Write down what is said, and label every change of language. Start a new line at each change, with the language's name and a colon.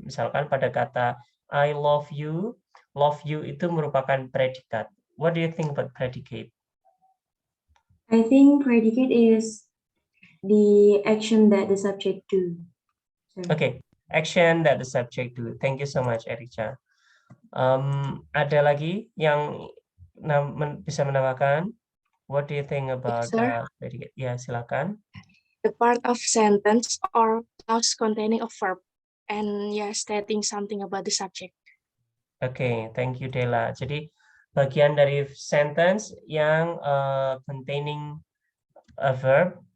Indonesian: Misalkan pada kata
English: I love you
Indonesian: itu merupakan predikat.
English: What do you think about predicate? I think predicate is The action that the subject do. Sorry. Okay, action that the subject do. Thank you so much, Erica.
Indonesian: Ada lagi yang bisa menambahkan?
English: What do you think about sir.
Indonesian: predicate? Ya, silakan.
English: The part of sentence or clause containing a verb and stating something about the subject. Oke, thank you Dela.
Indonesian: Jadi bagian dari sentence yang
English: containing a verb.